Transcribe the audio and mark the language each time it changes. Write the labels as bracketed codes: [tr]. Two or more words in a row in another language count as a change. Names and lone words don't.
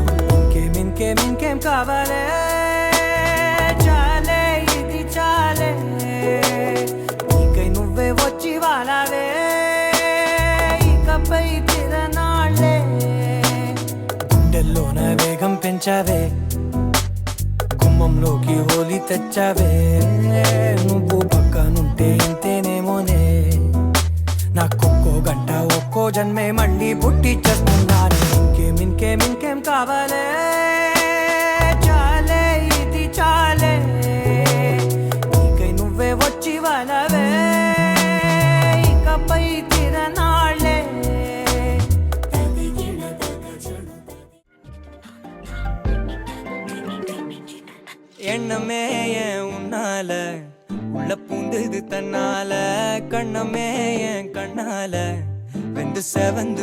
[te] ఇంకేం కావాలే చాలే ఇది చాలే నీకై నువ్వే వచ్చి వాలావే ఇకపై తిరనాళ్ళే గుండెల్లోన వేగం పెంచావే గుమ్మంలోకి హోలీ తెచ్చావే నువ్వు పక్కనుంటే ఇంతేనేమోనే నాకొక్కో గంట ఒక్కో జన్మే మళ్ళీ పుట్టి చేస్తున్నాను. ఇంకేం కావాలే, చాలే ఇది చాలే, నీకై నువ్వే వచ్చి వాళ్ళవే, ఇకపై తిరనాళ్ళే. [ta] எண்ணமே ஏன் உன்னால உள்ள பூந்தது தன்னால, கண்ணமே என் கண்ணால வெந்து செவந்து